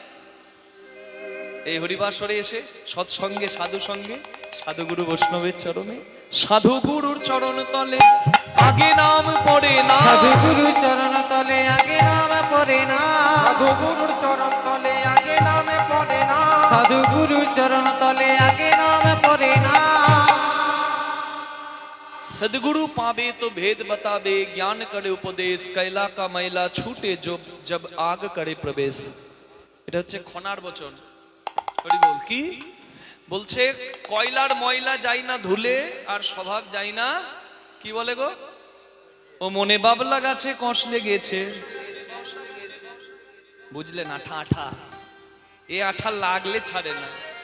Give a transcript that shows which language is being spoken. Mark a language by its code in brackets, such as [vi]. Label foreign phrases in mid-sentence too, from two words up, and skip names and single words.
[bn] এই হরিবাসরে এসে সৎসঙ্গে, সাধু সঙ্গে, সাধুগুরু বৈষ্ণবের চরণে, সাধুগুরুর চরণ তলে আগে নাম পড়ে না। সাধুগুরুর চরণ তলে আগে নাম পড়ে না। সাধুগুরুর চরণ তলে আগে নাম পড়ে না। সাধুগুরুর চরণ তলে আগে নাম পড়ে না। [hi] सदगुरु पावे तो भेद बतावे, ज्ञान करे उपदेश, कैला का मैला छूटे जब आग करे प्रवेश। [bn] এটা হচ্ছে খনার বচন। হরি বল। কি বলছে? কয়লার ময়লা যায় না ধুলে, আর স্বভাব যায় না কি বলে গো? ও মনে বাবলা গাছে কষ লেগেছে। বুঝলেন? আঠা আঠা, এ আঠা লাগলে ছাড়ে না।